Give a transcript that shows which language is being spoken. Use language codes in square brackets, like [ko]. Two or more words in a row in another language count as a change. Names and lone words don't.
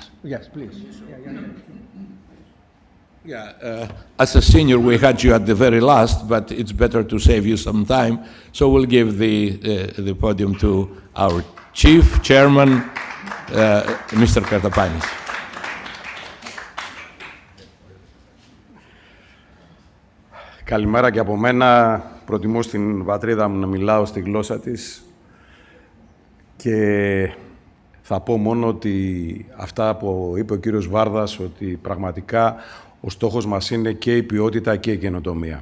[en] Yes, please. As a senior, we had you at the very last, but it's better to save you some time. So we'll give the podium to our chief chairman, Mr. Kartapanis. [el] Καλημέρα και από μένα. Προτιμώ στην πατρίδα μου να μιλάω στη γλώσσα της και θα πω μόνο ότι αυτά που είπε ο κύριος Βάρδας, ότι πραγματικά ο στόχος μας είναι και η ποιότητα και η καινοτομία.